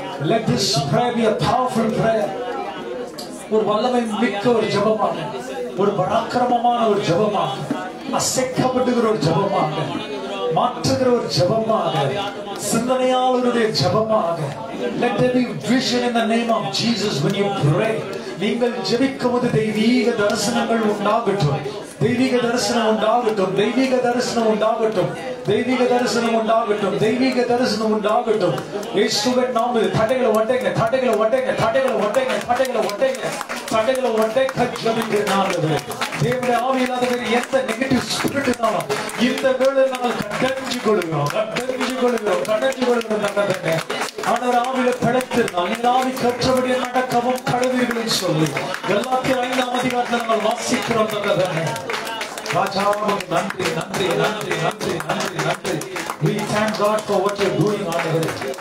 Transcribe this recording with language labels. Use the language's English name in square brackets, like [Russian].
[English] Let this prayer be a powerful prayer. [Tamil] ஒரு வல்லமை மிக்க ஒரு ஜெபமாக, ஒரு பராக்கிரமமான ஒரு ஜெபமாக, அசைக்கப்படுகிற ஒரு ஜெபமாக, மாற்றுகிற ஒரு ஜெபமாக, சிந்தனையாளருடைய ஜெபமாக. [English] Let there be vision in the name of Jesus when you pray. [Tamil] நீங்கள் ஜெபிக்கும்போது தெய்வீக தரிசனங்கள் உண்டாகட்டும், தெய்வீக தரிசனம் உண்டாகட்டும், தெய்வீக தரிசனம் உண்டாகட்டும், தெய்வீக தரிசனம் உண்டாகட்டும், தெய்வீக தரிசனம் உண்டாகட்டும். இயேசுவின் நாமத்தில் தடைகளை ஒட்டைங்க, தடைகளை ஒட்டைங்க, தடைகளை ஒட்டைங்க, தடைகளை ஒட்டைங்க, தடைகளை ஒட்டைங்க. ஜெபிக்கிறேன் தேவனுடைய ஆவியில்லாதவர் எந்த நெகட்டிவ் ஸ்பிரிட்னாலும் இந்த வேளை நாங்கள் கட்டஞ்சு கொள்கிறோம், கட்டஞ்சு கொள்கிறோம், கட்டஞ்சு கொள்கிறோம். நல்லதுங்க ஆண்டவர் ஆவியில படைத்திருந்தால் நீங்கள் ஆவி கற்றபடி நடக்கவும் கடவுள்களின் சொல்லி கலாத்தியர் 5ஆம் அதிகாரத்தில் நாங்கள் வாசிக்கிறோம். நல்லதுங்க ராஜாவுக்கு நன்றி நன்றி நன்றி நன்றி நன்றி நன்றி. [English] We thank God for what you're doing ஆண்டவரே.